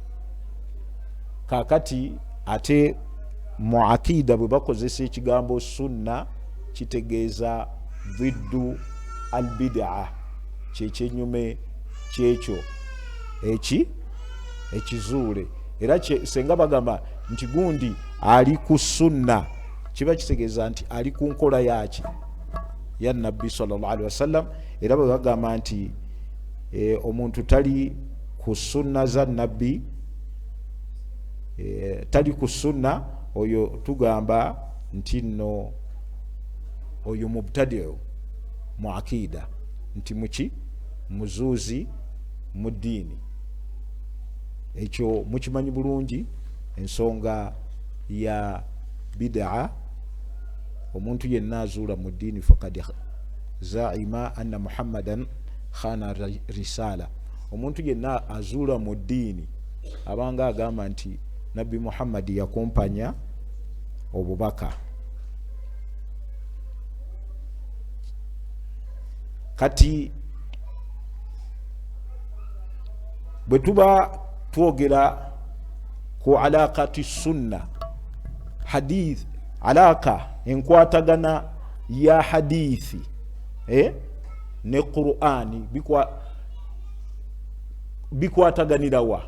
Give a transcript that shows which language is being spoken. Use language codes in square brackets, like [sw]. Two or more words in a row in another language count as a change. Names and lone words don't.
[lg] Kakati ate mu akida bwe bakozesa ekigambo sunna kitegeeza [ar] ضد البدعة, [lg] kyekyenyume kyekyo ekizuule. Era senga bagamba nti gundi ali ku sunna, kiba kitegeeza nti ali ku nkola yaki? Ya nabbi [ar] صلى الله عليه وسلم. [lg] Era bwe bagamba nti omuntu tali ku sunna za nabbi, tali ku sunna, oyo tugamba nti nno oyo mubtadi'u mu akida, nti muki? Muzuuzi mu ddiini. Ekyo mukimanyi bulungi ensonga ya bid'a. Omuntu yenna azuula mu ddiini [ar] فقد زعم أن محمدا خان الرسالة. [lg] Omuntu yenna azuula mu ddiini abanga agamba nti nabbi Muhammad yakumpanya obubaka. Kati bwe tuba twogera ku [ar] علاقة السنة [lg] hadith, alaka enkwatagana ya hadithi ne Qur'ani bikwataganirawa?